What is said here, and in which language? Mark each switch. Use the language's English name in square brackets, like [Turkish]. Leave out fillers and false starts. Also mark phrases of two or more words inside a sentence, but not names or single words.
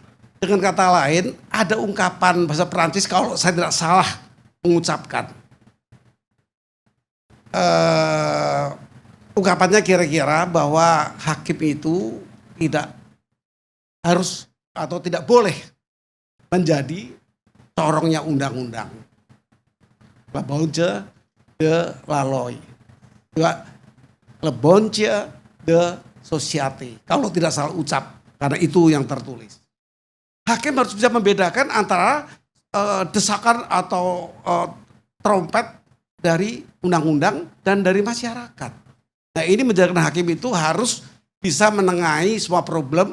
[Indonesian] Dengan kata lain, ada ungkapan bahasa Perancis kalau saya tidak salah mengucapkan. Ungkapannya kira-kira bahwa hakim itu tidak harus atau tidak boleh menjadi corongnya undang-undang. [French] La bonne de la loi. Le bonne de société. [Indonesian] Kalau tidak salah ucap, karena itu yang tertulis. Hakim harus bisa membedakan antara desakan atau trompet dari undang-undang dan dari masyarakat. Nah, ini menjadikan hakim itu harus bisa menengahi semua problem.